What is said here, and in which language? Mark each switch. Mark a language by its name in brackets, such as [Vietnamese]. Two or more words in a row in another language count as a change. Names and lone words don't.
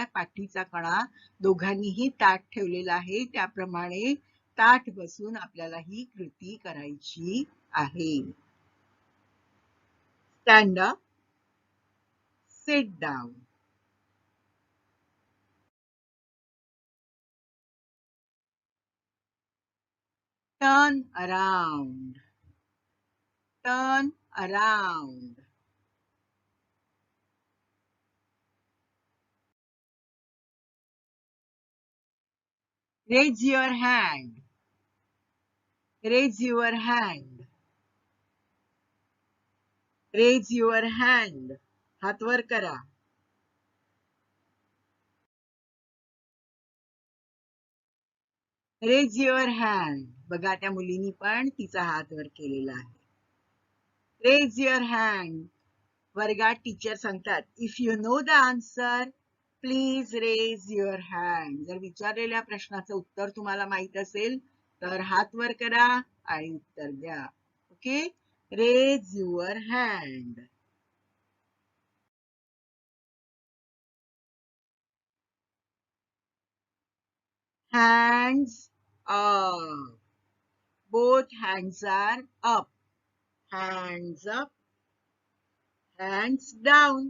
[Marathi] पाठीचा कणा दोघांनीही ताठ ठेवलेला आहे, त्याप्रमाणे ताठ बसून आपल्याला ही कृती करायची आहे. [English] Stand up, sit down. Turn around, turn around. Raise your hand, raise your hand, raise your hand. [Marathi] हात वर करा. [English] Raise your hand. [Marathi] बघा त्या मुलीनी पण तिचा हात वर केलेला आहे. [English] Raise your hand. [Marathi] वर्गात टीचर सांगतात, [English] If you know the answer please raise your hand. [Marathi] जर विचारलेल्या प्रश्नाचं उत्तर तुम्हाला माहित असेल तर हात वर करा आणि उत्तर द्या. [English] Okay, raise your hand. Hands up. Both hands are up. Hands up, hands down.